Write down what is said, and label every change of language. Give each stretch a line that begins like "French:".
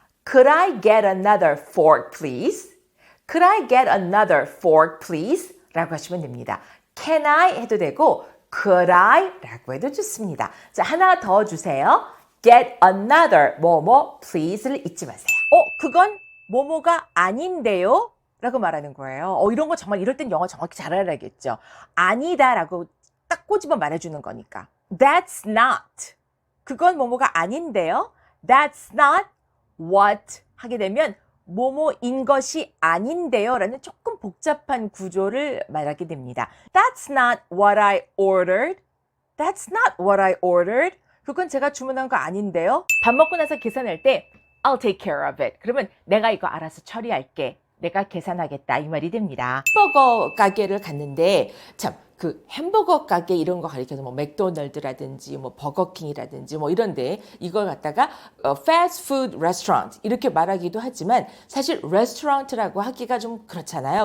English: Could I get another fork, please? Could I get another fork, please?
Korean: 라고 하시면 됩니다.
English: Can I
Korean: 해도 되고
English: Could I?
Korean: 라고 해도 좋습니다. 자, 하나 더 주세요.
English: Get another
Korean: 뭐뭐 please를 잊지 마세요. 그건 뭐뭐가 아닌데요? 라고 말하는 거예요. 이런 거 정말 이럴 땐 영어 정확히 잘 알아야겠죠. 아니다 라고 딱 꼬집어 말해주는 거니까.
English: That's not.
Korean: 그건 뭐뭐가 아닌데요.
English: That's not what
Korean: 하게 되면 뭐뭐인 것이 아닌데요 라는 조금 복잡한 구조를 말하게 됩니다.
English: That's not what I ordered. That's not what I ordered.
Korean: 그건 제가 주문한 거 아닌데요. 밥 먹고 나서 계산할 때
English: I'll take care of it.
Korean: 그러면 내가 이거 알아서 처리할게. 내가 계산하겠다 이 말이 됩니다. 햄버거 가게를 갔는데 참 그 햄버거 가게 이런 거 가리켜서 뭐 맥도날드라든지 뭐 버거킹이라든지 뭐 이런데 이걸 갖다가 패스트푸드 레스토랑트 이렇게 말하기도 하지만 사실 레스토랑트라고 하기가 좀 그렇잖아요.